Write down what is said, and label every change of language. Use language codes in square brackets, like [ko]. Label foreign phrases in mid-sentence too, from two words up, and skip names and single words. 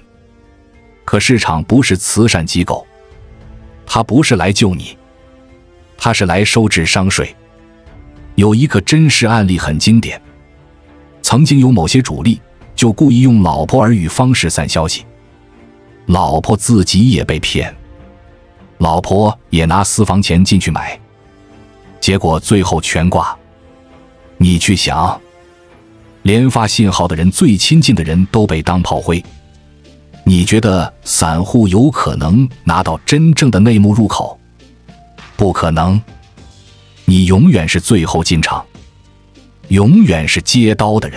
[zh] 可市場不是慈善機構，它不是來救你，它是來收智商稅。有一個真實案例很經典，曾經有某些主力就故意用老婆兒語方式散消息，老婆自己也被騙，老婆也拿私房錢進去買，結果最後全掛。你去想，連發信號的人最親近的人都被當炮灰，你覺得散戶有可能拿到真正的內幕入口？不可能，你永遠是最後進場，永遠是接刀的人。